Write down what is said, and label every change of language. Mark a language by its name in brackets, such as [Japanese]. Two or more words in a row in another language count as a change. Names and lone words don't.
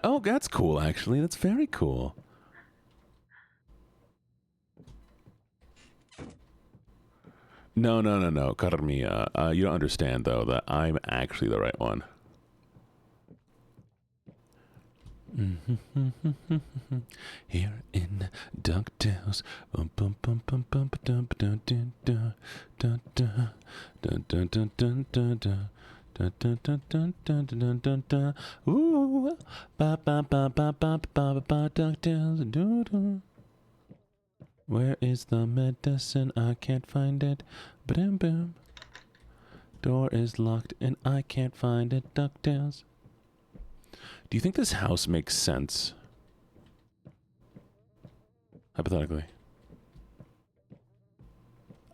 [English] Oh, that's cool, actually. That's very cool. No, Carmilla. You don't understand, though, that I'm actually the right one. Here in DuckTales. Ooh, ba ba ba ba ba ba ba DuckTales. Where is the medicine? I can't find it. Boom boom. Door is locked and I can't find it. DuckTales. Do you think this house makes sense? Hypothetically.